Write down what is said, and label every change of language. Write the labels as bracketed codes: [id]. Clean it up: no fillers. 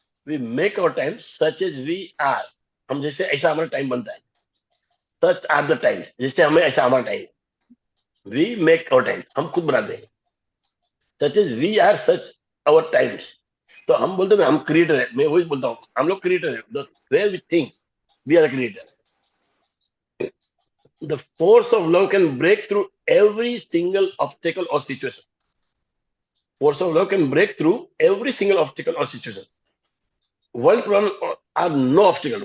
[en] We make our time such as we are. [hi] हम जैसे ऐसा हमारा टाइम बनता है. [en] Such are the times. [hi] जैसे हमें ऐसा हमारा time. [en] We make our time. [hi] हम खुद बनाते हैं. [en] Such as we are, such our times. [hi] तो हम बोलते हैं हम क्रिएटर है. मैं वही बोलता हूँ, हम लोग क्रिएटर है. [en] The way we think, we are the creator. The force of love can break through every single obstacle or situation. Force of love can break through every single obstacle or situation. World problems are no obstacle.